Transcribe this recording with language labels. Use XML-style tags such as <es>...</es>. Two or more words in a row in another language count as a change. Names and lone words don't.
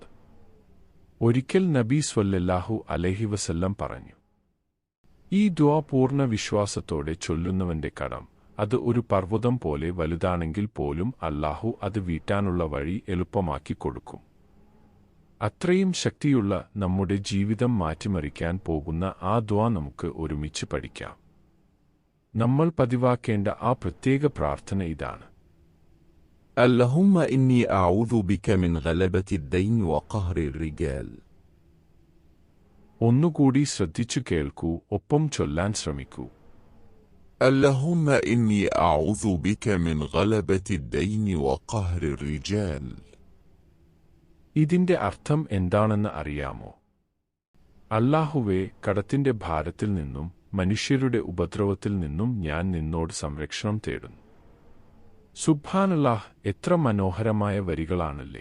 <ml>ഒരിക്കൽ നബി</ml> <ar>صلى الله عليه وسلم</ar> <ml>പറഞ്ഞു, ഈ ദുആ പൂർണ്ണ വിശ്വാസത്തോടെ ചൊല്ലുന്നവന്റെ കടം അത് ഒരു പർവ്വതം പോലെ വലുതാണെങ്കിൽ പോലും അല്ലാഹു അത് വീട്ടാനുള്ള വഴി എളുപ്പമാക്കി കൊടുക്കും. അത്രയും ശക്തിയുള്ള നമ്മുടെ ജീവിതം മാറ്റിമറിക്കാൻ പോകുന്ന ആ ദുആ നമുക്ക് ഒരുമിച്ച് പഠിക്കാം. നമ്മൾ പതിവാക്കേണ്ട ആ പ്രത്യേക പ്രാർത്ഥന ഇതാണ്:</ml> <ar>اللهم إني أعوذ بك من غلبة الدين وقهر الرجال.</ar> <ml>ഒന്നുകൂടി ശ്രദ്ധിച്ചു കേൾക്കൂ, ഒപ്പം ചൊല്ലാൻ ശ്രമിക്കൂ.</ml> <ar>اللهم إني أعوذ بك من غلبة الدين وقهر الرجال.</ar> <ml>ഇതിന്റെ അർത്ഥം എന്താണെന്ന് അറിയാമോ? അല്ലാഹുവേ, കടത്തിന്റെ ഭാരത്തിൽ നിന്നും മനുഷ്യരുടെ ഉപദ്രവത്തിൽ നിന്നും ഞാൻ നിന്നോട് സംരക്ഷണം തേടുന്നു. സുബ്ഹാനല്ലാഹ്, എത്ര മനോഹരമായ വരികളാണല്ലേ!</ml>